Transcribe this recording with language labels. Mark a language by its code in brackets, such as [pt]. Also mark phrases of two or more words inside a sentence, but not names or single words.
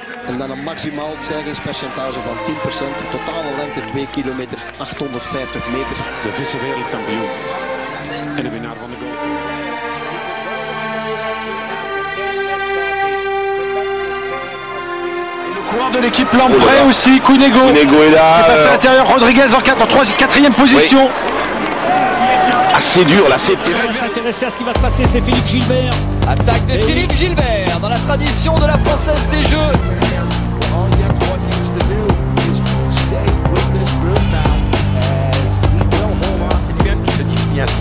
[nl] En dan een maximaal stijgingspercentage van 10%. Totale lengte 2 kilometer, 850 meter. De vice-wereldkampioen en de winnaar van de golf. [fr] Coureur de l'équipe Lamprey aussi, Cunego est là, qui passe à l'intérieur, Rodriguez en 4e position. Oui. Assez dur là, c'est terrible. S'intéresser à ce qui va se passer, c'est Philippe Gilbert. Attaque de Philippe Gilbert dans la tradition de la Française des Jeux. C'est lui-même qui se définit ainsi.